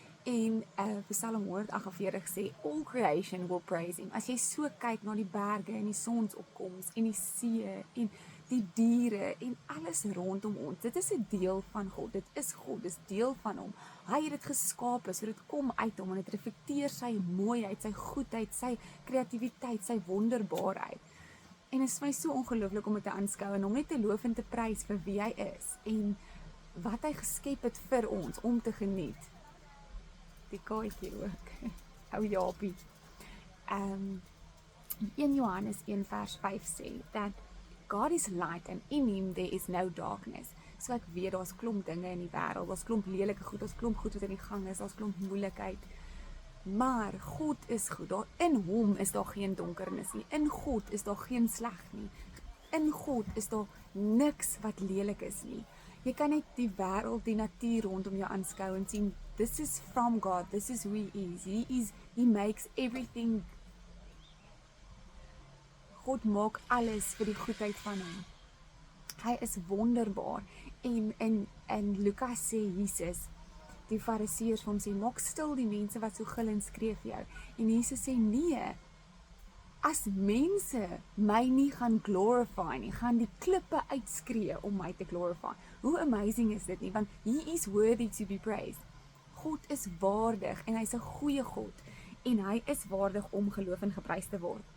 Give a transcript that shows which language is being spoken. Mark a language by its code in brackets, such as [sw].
[af] En Psalm 148 sê, [en] all creation will praise him. [af] As jy so kyk na die berge en die sonsopkoms en die see en die diere en alles rondom ons, dit is 'n deel van God, dit is God, dit is deel van hom. Hy het dit geskape, so dit kom uit hom en dit reflekteer sy mooiheid, sy goedheid, sy kreatiwiteit, sy wonderbaarheid. En dit is vir my so ongelooflik om dit te aanskou en om net te loof en te prys vir wie hy is en wat hy geskep het vir ons om te geniet. Die kaartjie ook, ou Japie. 1 Johannes 1 vers 5 sê, [en] that God is light and in him there is no darkness. [af] So ek weet, daar's klomp dinge in die wêreld, daar's klomp lelike goed, daar's klomp goed wat in die gang is, daar's klomp moeilikheid. Maar God is goed, daar in hom is daar geen donkernis nie, in God is daar geen sleg nie, in God is daar niks wat lelik is nie. Jy kan net die wêreld, die natuur rondom jou aanskou en sien, [en] this is from God, this is who he is, he makes everything. [af] God maak alles vir die goedheid van hom. Hy is wonderbaar. En Lukas sê Jesus, die fariseërs van hom sê, maak stil die mense wat so gil en skree vir jou. En Jesus sê, nee, as mense my nie gaan glorify nie, gaan die klippe uitskree om my te glorify. Hoe amazing is dit nie, want [en] he is worthy to be praised. [af] God is waardig en hy is 'n goeie God en hy is waardig om geloof en geprys te word.